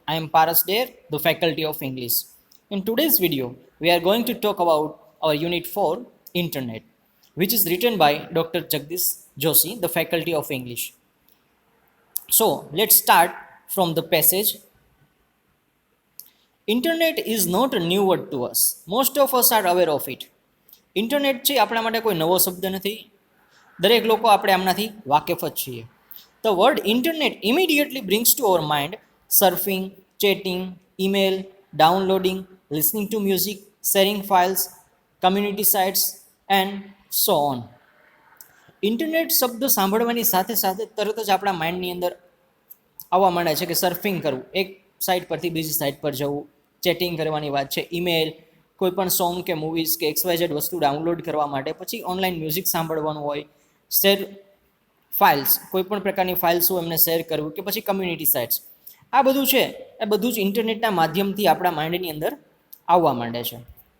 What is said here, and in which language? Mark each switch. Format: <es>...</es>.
<en>I am Paras Dare, the Faculty of English. In today's video, we are going to talk about our Unit 4, Internet, which is written by Dr. Jagdish Joshi, the Faculty of English. So, let's start from the passage. Internet is not a new word to us. Most of us are aware of it.</en> <gu>Internet છે આપણા માટે કોઈ નવો શબ્દ નથી. દરેક લોકો આપણે આમનાથી વાકેફ જ છીએ.</gu> <en>The word internet immediately brings to our mind surfing, chatting, email, downloading, listening to music, sharing files, community sites, and so on.</en> <gu>Internet શબ્દ સાંભળવાની સાથે સાથે તરત જ આપણા માઇન્ડની અંદર આવવા માંડે છે કે સર્ફિંગ કરવું, એક સાઇટ પરથી બીજી સાઇટ પર જવું, ચેટિંગ કરવાની વાત છે, ઈમેલ, કોઈ પણ સોંગ કે મૂવીઝ કે XYZ વસ્તુ ડાઉનલોડ કરવા માટે, પછી ઓનલાઈન મ્યુઝિક સાંભળવાનું હોય, શેર ફાઇલ્સ, કોઈ પણ પ્રકારની ફાઇલ્સ હોય એમને શેર કરવું, કે પછી કમ્યુનિટી સાઇટ્સ, આ બધું છે એ બધું જ ઇન્ટરનેટના માધ્યમથી આપણા માઇન્ડની અંદર આવવા માંડે છે.</gu>